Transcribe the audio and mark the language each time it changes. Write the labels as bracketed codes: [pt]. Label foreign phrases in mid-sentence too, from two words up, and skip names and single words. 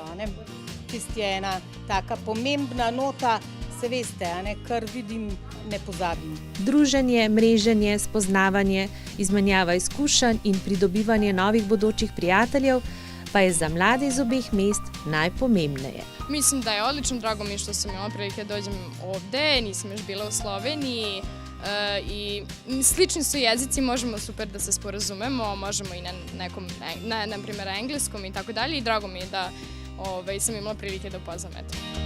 [sl] Tisti je ena taka pomembna nota, se veste, kar vidim, ne pozabim. Druženje, mreženje, spoznavanje, izmenjava izkušenj in pridobivanje novih bodočih prijateljev pa je za mlade iz obeh mest najpomembnije. [sr] Mislim da je odlično, drago mi je što sam imala prilike da dođem ovde, nisam još bila u Sloveniji i slični su jezici, možemo super da se sporazumemo, možemo i na nekom, na primjer, engleskom i tako dalje, i drago mi je da sam imala prilike da upoznam.